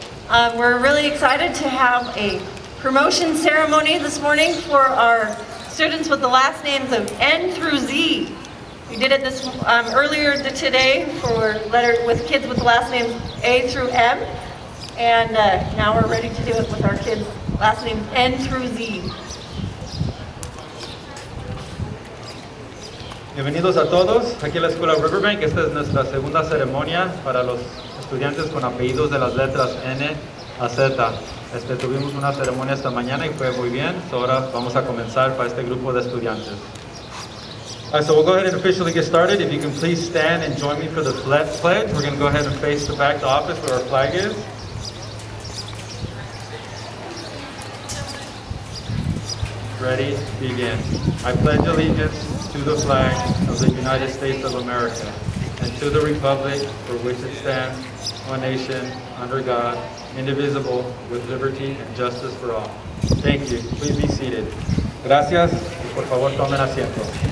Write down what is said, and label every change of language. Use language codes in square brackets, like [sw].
[en] We're really excited to have a promotion ceremony this morning for our students with the last names of N through Z. We did it earlier today with kids with the last names A through M, and now we're ready to do it with our kids' last names N through Z. [es] Bienvenidos a todos aquí a la Escuela Riverbank. Esta es nuestra segunda ceremonia para los estudiantes con apellidos de las letras N a Z. Tuvimos una ceremonia esta mañana y fue muy bien. So ahora vamos a comenzar para este grupo de estudiantes. [en] All right, so we'll go ahead and officially get started. If you can please stand and join me for the pledge. We're going to go ahead and face the back to office where our flag is. Ready, begin. I pledge allegiance to the flag of the United States of America and to the republic for which it stands, one nation, under God, indivisible, with liberty and justice for all. Thank you. Please be seated. [es] Gracias y por favor tomen asiento.